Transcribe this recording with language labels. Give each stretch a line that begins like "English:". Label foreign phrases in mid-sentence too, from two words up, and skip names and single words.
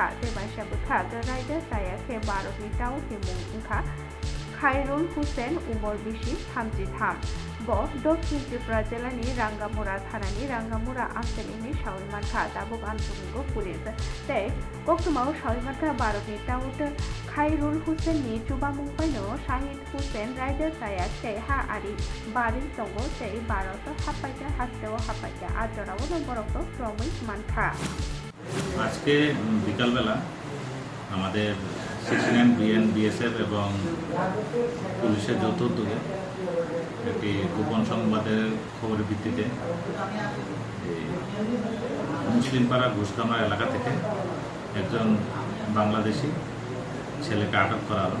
Kok Borok: देबासाबोखा रायदो जायाखै भारतनि दाउनि मुं ओंखा खायरुल हुसैन उमर बिसि 33 ब दक्षिण त्रिपुरा जिल्लानि रांगामुरा थानानि रांगामुरा आंचलिकनि सावै मानखा दाबुक आमचुमुंगो पुलिस तै कक्तमाव सावै मानखा भारतनि दाउट खायरुल हुसैननि चुबामुंबायनो शाहिद हुसैन रायदो जायाखै हा आरि बारि दंगो तै भारत हापाइता हास्तेव हापाइता आजराव बरफो रमै मानखा।
Bangla: আজকে বিকালবেলা আমাদের 69 BN BSF এবং পুলিশের যৌথ উদ্যোগে একটি গোপন সংবাদের খবরের ভিত্তিতে মুসলিমপাড়া ঘোষকামরা এলাকা থেকে একজন বাংলাদেশি ছেলেকে আটক করা হলো।